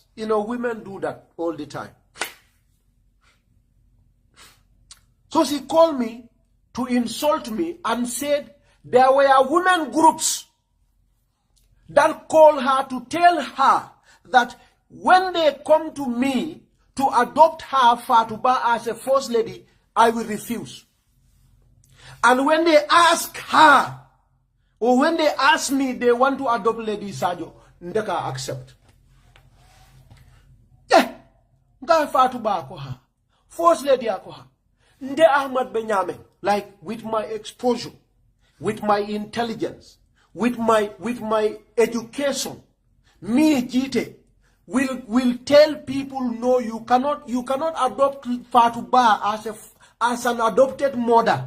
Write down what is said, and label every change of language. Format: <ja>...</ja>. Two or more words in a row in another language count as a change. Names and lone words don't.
<en>You know, women do that all the time. So she called me to insult me and said there were women groups that called her to tell her that when they come to me to adopt her Fatoumata as a first lady, I will refuse. And when they ask her, or when they ask me they want to adopt Lady Sajo, ndeka accept. Yeah,</en> <wo>nga Fatoumata akoha,</wo> <en>first lady</en> <wo>akoha.</wo> <en>Nde Ahmed Benjamin, like with my exposure, with my intelligence, with my education, me Gitteh will tell people no, you cannot adopt Fatoumata as an adopted mother.</en>